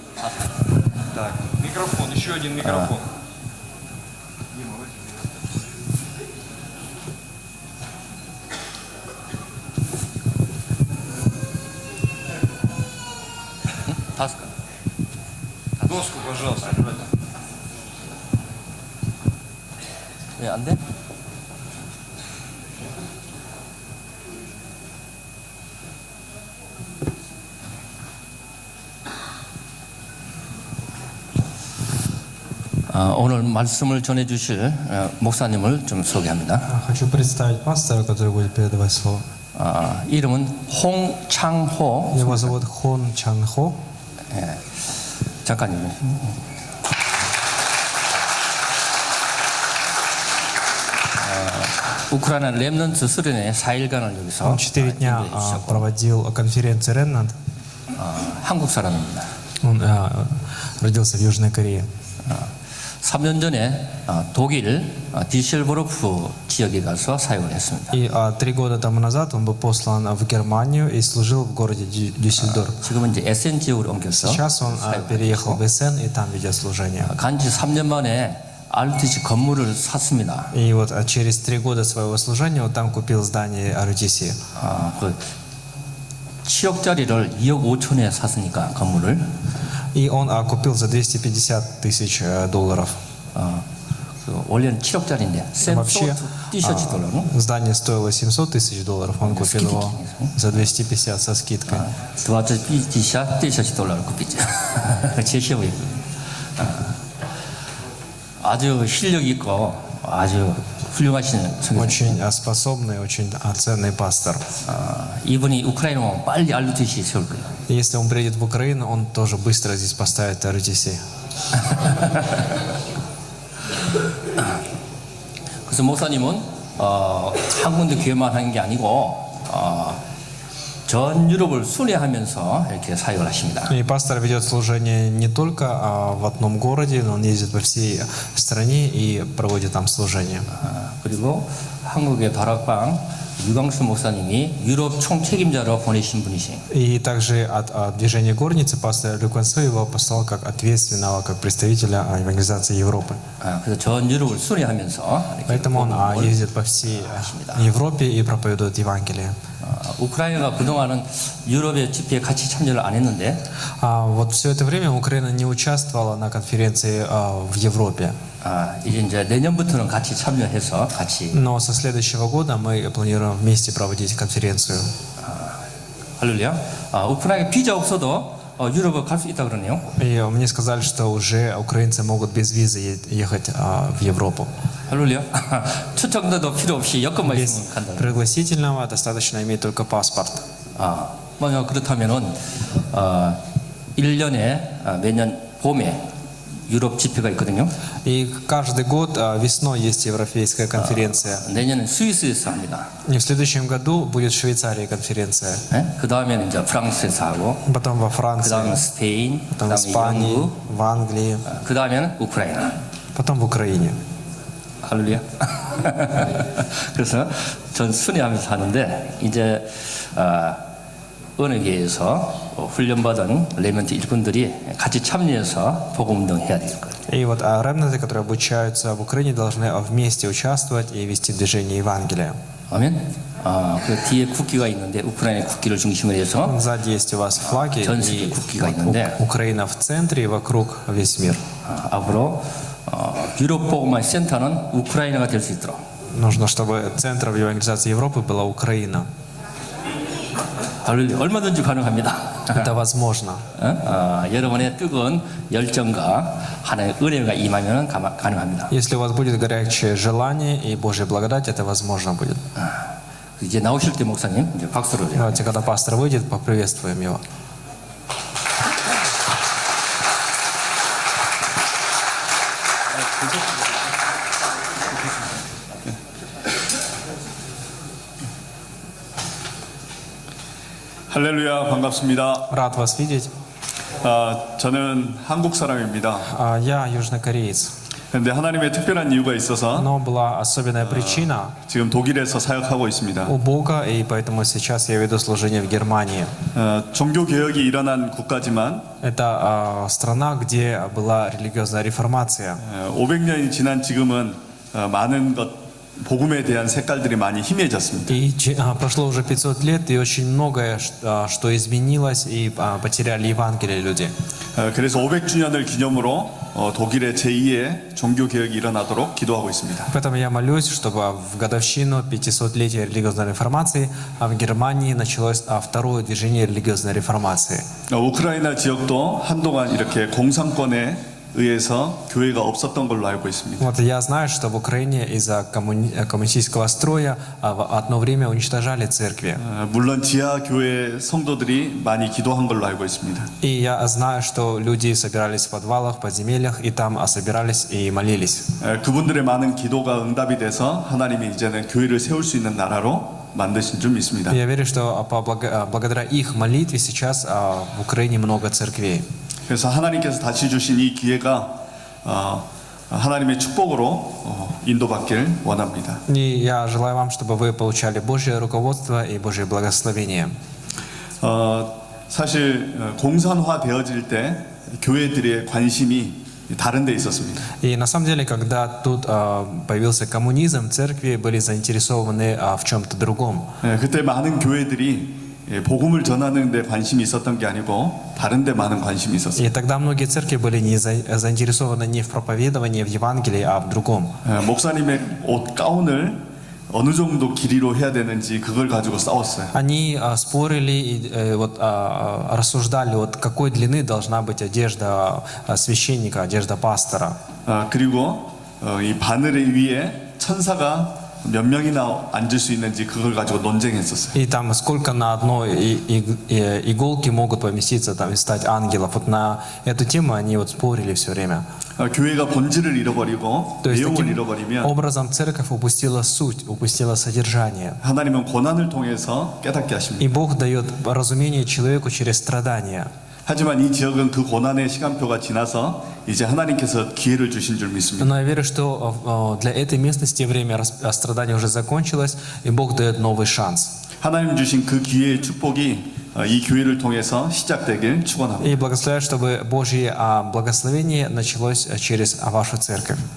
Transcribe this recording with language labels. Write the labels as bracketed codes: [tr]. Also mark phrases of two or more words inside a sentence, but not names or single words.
[ru] Так, микрофон, еще один микрофон. Доску, пожалуйста. [ko] 안 돼? 오늘 말씀을 전해 주실 목사님을 좀 소개합니다. [ru] Хочу представить пастора, который будет передавать слово. [ko] 이름은 홍창호. [ru] Его зовут Хон Чанхо. [ko] 잠깐만요. 우크라이나 렘넌트 수련회 4일간을 여기서 [ru] Он 4 дня проводил конференцию Ремнант. [ko] 한국 사람입니다. [ru] Он родился в Южной Корее. [ko] 3년 전에 독일 디셀도르프 지역에 가서 사역을 했습니다. [ru] И 3 года тому назад он был послан в Германию и служил в городе Дюссельдорф. [ko] 지금은 이제 SN 지역으로 옮겨서 [ru] Сейчас он переехал в СН и там ведет служение. [ko] 간지 3년 만에 RTC 건물을 샀습니다. [ru] И вот через 3 года своего служения он там купил здание RTC. [ko] 그 7억짜리를 2억 5천에 샀으니까 건물을. [ru] И он купил за $250 000. [ko] 그 원래는 7억짜리인데 [ru] Вообще, 티셔츠 доллару. здание стоило $700 тысяч, он купил его за 250 со скидкой. 250 티셔츠 доллар을 купить. [ko] 제시하고요. 아주 실력 있고 아주 훌륭하신 선교사님. [ru] Очень способный, очень ценный пастор. [ko] 이분이 우크라이나 오면 빨리 RUTC 세울 거예요. [ru] И если он приедет в Украину, он тоже быстро здесь поставит RTC. [ko] 그래서 목사님은 한 군데 교회만 하는 게 아니고 전 유럽을 순회하면서 이렇게 사역을 하십니다. [ru] И пастор ведет служение не только в одном городе, но он ездит по всей стране и проводит там служение. [ko] 그리고 한국의 다락방 유광수 목사님이 유럽 총책임자로 보내신 분이시. [ru] И также от движения горницы пастор Люк Вансу его послал как ответственного, как представителя Организации Европы. [ko] 그래서 전 유럽을 순회하면서 이렇게 [ru] Поэтому он [ko] 복음을 [ru] ездит по всей Европе и проповедует Евангелие. [ko] 우크라이나가 그동안은 유럽의 집회에 같이 참여를 안 했는데 [ru] Вот все это время Украина не участвовала на конференции в Европе. [ko] 이제 내년부터는 같이 참여해서 같이 Но со следующего года мы планируем вместе проводить конференцию. 할렐루야. 우크라이나 비자 없어도 유럽을 갈 수 있다 그러네요. [ru] И мне сказали, что уже украинцы могут без визы ехать в Европу. [ko] 할렐루야. 초청도도 필요 없이 여권만 [ru] Без [ko] 있으면 간다. [ru] пригласительного достаточно иметь только паспорт. [ko] 만약 그렇다면은 1년에 매년 봄에 유럽 집회가 있거든요. [ru] И каждый год весной есть европейская конференция. [ko] 내년은 스위스에서 합니다. [ru] И в следующем году будет в Швейцарии конференция. [ko] 그 다음에는 이제 프랑스에서 하고, [ru] Потом во [ko] 그 [ru] Франции, [ko] 다음은 스페인, 그 [ru] потом в [ko] 다음에 [ru] Испании, [ko] 영국, [ru] в Англии, [ko] 그 다음에는 우크라이나. [ru] потом в Украине. [ko] 할렐루야. 그래서 전 순회하면서 하는데 이제 어느 교회에서 훈련받은 레멘트 일꾼들이 같이 참여해서 복음운동 해야 될 거예요. [ru] И вот ремнанты, которые обучаются в Украине, должны вместе участвовать и вести движение Евангелия. [ko] 아멘. 그 뒤에 국기가 있는데 우크라이나 국기를 중심으로 해서 [ru] Сзади есть у вас флаги, [ko] 전 세계 [ru] и [ko] 국기가 있는데 [ru] Украина в центре и вокруг весь мир. [ko] 앞으로 유럽 복음화 센터는 우크라이나가 될 수 있도록 [ru] Нужно, чтобы центром евангелизации Европы была Украина. [ko] 할렐루야. 얼마든지 가능합니다. [ru] Это возможно. [ko] 여러분의 뜨거운 열정과 하나님의 은혜가 임하면 가능합니다. [ru] Если у вас будет горячее желание и Божья благодать, это возможно будет. [ko] 이제 나오실 때 목사님 이제 박수로 [ru] Давайте, когда пастор выйдет, поприветствуем его. [ko] 할렐루야, 반갑습니다. [ru] Рад вас видеть. [ko] 저는 한국 사람입니다. [ru] Я южнокореец. [ko] 그런데 하나님의 특별한 이유가 있어서 [ru] Но была особенная причина [ko] 지금 독일에서 사역하고 있습니다. [ru] у Бога, и поэтому сейчас я веду служение в Германии. [ko] 종교 개혁이 일어난 국가지만 [ru] Это страна, где была религиозная реформация. [ko] 500년이 지난 지금은 많은 복음에 대한 색깔들이 많이 희미해졌습니다. [ru] И прошло уже 500 лет, и очень многое, что изменилось, и потеряли Евангелие люди. [ko] 그래서 500주년을 기념으로 독일의 제2의 종교 개혁이 일어나도록 기도하고 있습니다. [ru] Поэтому я молюсь, чтобы в годовщину 500-летия религиозной реформации в Германии началось второе движение религиозной реформации. [ko] 우크라이나 지역도 한동안 이렇게 공산권에 의해서 교회가 없었던 걸로 알고 있습니다. [ru] Вот я знаю, что в Украине из-за коммунистического строя одно время уничтожали церкви. [ko] 물론 지하 교회 성도들이 많이 기도한 걸로 알고 있습니다. [ru] И я знаю, что люди собирались в подвалах, подземельях, и там собирались и молились. [ko] 그분들의 많은 기도가 응답이 돼서 하나님이 이제는 교회를 세울 수 있는 나라로 만드신 줄 믿습니다. [ru] Я верю, что благодаря их молитве сейчас в Украине много церквей. [ko] 그래서 하나님께서 다시 주신 이 기회가 하나님의 축복으로 인도받길 원합니다. [ru] И я желаю вам, чтобы вы получали Божье руководство и Божье благословение. [ko] 사실 공산화 되어질 때 교회들의 관심이 다른 데 있었습니다. [ru] И на самом деле, когда тут появился коммунизм, церкви были заинтересованы в чем-то другом. [ko] 그때 많은 교회들이 복음을 전하는 데 관심이 있었던 게 아니고 다른 데 많은 관심이 있었어요. [ru] И тогда многие церкви были не заинтересованы не в проповедовании, в Евангелии, а в другом. [ko] 목사님의 옷 가운을 어느 정도 길이로 해야 되는지 그걸 가지고 싸웠어요. [ru] Они спорили и рассуждали, вот какой длины должна быть одежда священника, одежда пастора. [ko] 그리고 이 바늘 위에 천사가 몇 명이나 앉을 수 있는지 그걸 가지고 논쟁했었어요. [ru] И там сколько на одной иголке могут поместиться там и стать ангелов. Вот на эту тему они вот спорили все время. [ko] 교회가 본질을 잃어버리고 [ru] То есть [ko] 내용을 [ru] таким [ko] 잃어버리면 [ru] образом церковь упустила суть, упустила содержание. [ko] 하나님은 고난을 통해서 깨닫게 하십니다. [ru] И Бог дает разумение человеку через страдания. [ko] 하지만 이 지역은 그 고난의 시간표가 지나서 이제 하나님께서 기회를 주신 줄 믿습니다. [ru] Но я верю, что для этой местности время страдания уже закончилось, и Бог дает новый шанс. [ko] 하나님 주신 그 기회의 축복이 이 교회를 통해서 시작되길 축원합니다. [ru] И благословляю, чтобы Божье благословение началось через вашу церковь.